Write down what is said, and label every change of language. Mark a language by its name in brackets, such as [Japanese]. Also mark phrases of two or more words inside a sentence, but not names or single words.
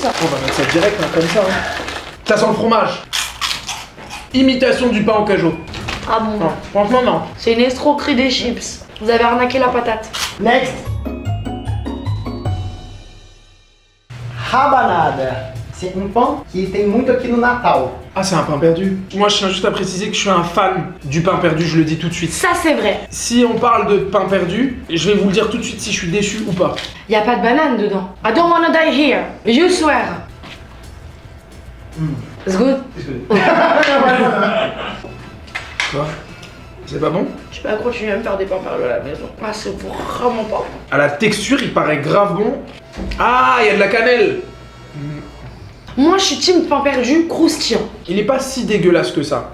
[French] On va mettre ça direct, hein, comme ça. Hein. Ça sent le fromage. Imitation du pain au cajot. Ah bon? Non, franchement, non. C'est une escroquerie des chips. Vous avez arnaqué la patate. Next. Rabanada. [Portuguese] C'est um pão que tem muito aqui no Natal. [French] Ah, c'est un pain perdu. Moi, je tiens juste à préciser que je suis un fan du pain perdu, je le dis tout de suite. Ça, c'est vrai. Si on parle de pain perdu, je vais vous le dire tout de suite si je suis déçu ou pas. Y a pas de banane dedans. [English] I don't wanna die here. You swear. It's good. [French] Quoi? C'est pas bon? Je peux pas continuer à me faire des pains perdus à la maison. Ah, c'est vraiment pas bon. À la texture, il paraît grave bon. Ah, il y a de la cannelle. Moi, je suis team pain perdu croustillant. Il est pas si dégueulasse que ça.